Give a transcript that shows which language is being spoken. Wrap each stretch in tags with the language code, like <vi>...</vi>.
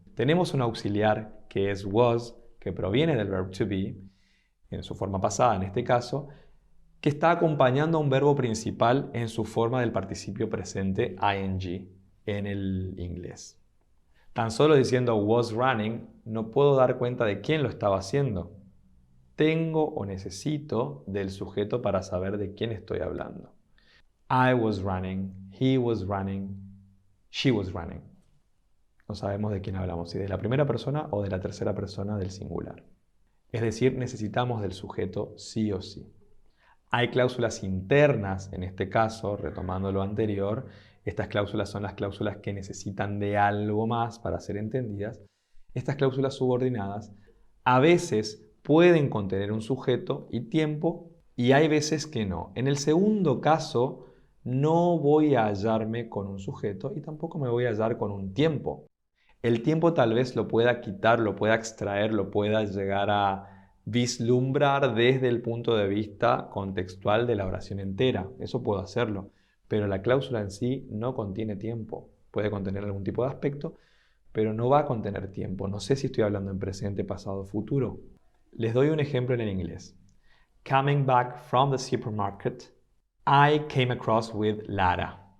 <es>Tenemos un auxiliar que es was, que proviene del verb to be, en su forma pasada en este caso, que está acompañando a un verbo principal en su forma del participio presente ing en el inglés. Tan solo diciendo was running no puedo dar cuenta de quién lo estaba haciendo. Tengo o necesito del sujeto para saber de quién estoy hablando.</es> <en>I was running, he was running, she was running.</en> <es>No sabemos de quién hablamos, si de la primera persona o de la tercera persona del singular. Es decir, necesitamos del sujeto sí o sí. Hay cláusulas internas, en este caso, retomando lo anterior. Estas cláusulas son las cláusulas que necesitan de algo más para ser entendidas. Estas cláusulas subordinadas a veces pueden contener un sujeto y tiempo y hay veces que no. En el segundo caso, no voy a hallarme con un sujeto y tampoco me voy a hallar con un tiempo. El tiempo tal vez lo pueda quitar, lo pueda extraer, lo pueda llegar a vislumbrar desde el punto de vista contextual de la oración entera. Eso puedo hacerlo. Pero la cláusula en sí no contiene tiempo. Puede contener algún tipo de aspecto, pero no va a contener tiempo. No sé si estoy hablando en presente, pasado o futuro. Les doy un ejemplo en el inglés.</es> <en>Coming back from the supermarket, I came across with Lara.</en>